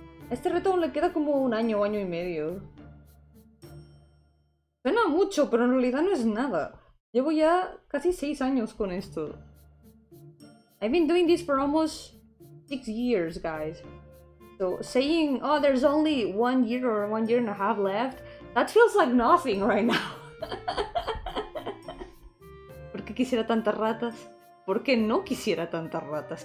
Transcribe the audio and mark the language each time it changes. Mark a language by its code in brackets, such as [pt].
[es] Este reto aún le queda como un año y medio. Suena mucho, pero en realidad no es nada. Llevo ya casi 6 años con esto. [en] I've been doing this for almost 6 years, guys. So saying, oh, there's only 1 year or 1 year and a half left, that feels like nothing right now. [es] ¿Por qué quisiera tantas ratas? ¿Por qué no quisiera tantas ratas?